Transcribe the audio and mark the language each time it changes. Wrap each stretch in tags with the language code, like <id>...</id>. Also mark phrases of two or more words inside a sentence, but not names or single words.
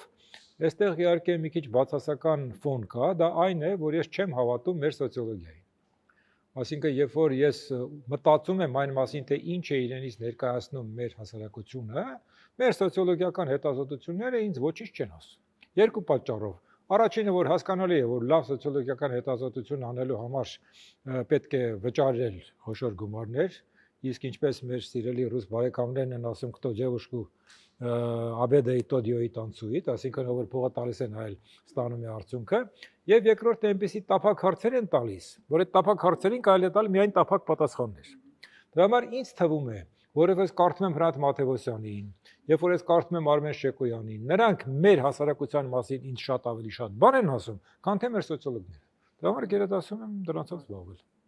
<hy>այստեղ իհարկե մի քիչ բացասական ֆոն կա, դա այն է, որ ես չեմ հավատում մեր սոցիոլոգիային։ Այսինքն, երբ որ ես մտածում եմ այն մասին, թե ինչ է իրենից ներկայացնում մեր հասարակությունը, մեր սոցիոլոգիական հետազոտությունները ինձ ոչինչ չեն ասում։ Երկու պատճառով։ Առաջինը, որ հասկանալի է, որ լավ սոցիոլոգիական հետազոտություն անելու համար պետք է վճարել խոշոր գումարներ, իսկ ինչպես մեր սիրելի ռուս բարեկամներն են ասում,</hy> <ru>кто девушку обедает, тот ее и танцует,</ru> <hy>այսինքն որ փողը տալիս են, այլ ստանում է արդյունքը, եւ երկրորդ այնպեսի տափակ հարցեր են տալիս, որ այդ տափակ հարցերին կարելի է տալ միայն տափակ պատասխաններ։ Դրա համար ինձ թվում է, որովհետև ես կարդում եմ Հրանտ Մաթևոսյանին, երբ որ ես կարդում եմ Արմեն Շեկոյանին, նրանք մեր հասարակության մասին ինձ շատ ավելի շատ բան են ասում, քան թե մեր սոցիոլոգները։ Դրա համար գերադասում եմ դրանցով զբաղվել։</hy>